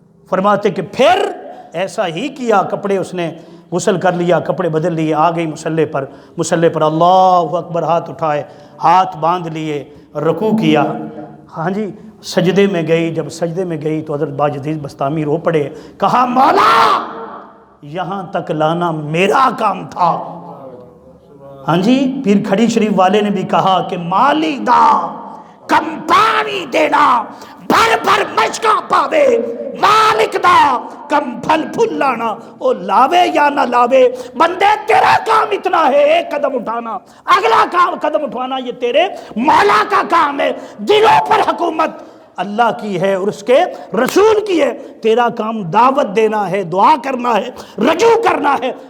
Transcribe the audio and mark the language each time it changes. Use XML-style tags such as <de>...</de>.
<ur>فرماتے کہ پھر ایسا ہی کیا، کپڑے اس نے غسل کر لیا، کپڑے بدل لیے، آ گئی مصلی پر اللہ اکبر، ہاتھ اٹھائے، ہاتھ باندھ لیے، رکوع کیا. ہاں جی، سجدے میں گئی. جب سجدے میں گئی تو حضرت باجزید بستامی رو پڑے. کہا مولا یہاں تک لانا میرا کام تھا. ہاں جی، پیر کھڑی شریف والے نے بھی کہا کہ</ur> <pa>مالی دا کم پانی دینا، بھر بھر مشکا پاوے، مالک دا کم پھل پھل لانا. او لاوے یا نہ لاوے،</pa> <ur>بندے تیرا کام اتنا ہے، ایک قدم اٹھانا، اگلا قدم اٹھانا یہ تیرے مولا کا کام ہے. دلوں پر حکومت اللہ کی ہے اور اس کے رسول کی ہے. تیرا کام دعوت دینا ہے، دعا کرنا ہے، رجوع کرنا ہے.</ur>